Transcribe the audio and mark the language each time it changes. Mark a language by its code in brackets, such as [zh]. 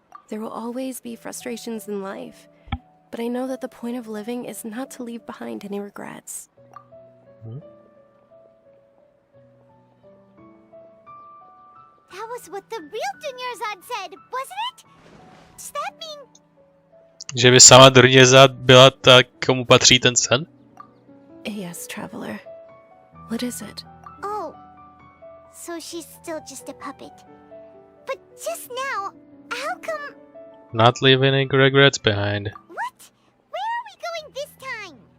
[en] There will always be frustrations in life, but I know that the point of living is not to leave behind any regrets. That was what the real Dunyarzad said, wasn't it? Does that mean... [cs] Že by sama Dunyarzad byla ta, komu patří ten sen? [en] Yes, traveler. What is it? Oh, so she's still just a puppet. But just now, how come... Not leaving any regrets behind. What? Where are we going this time?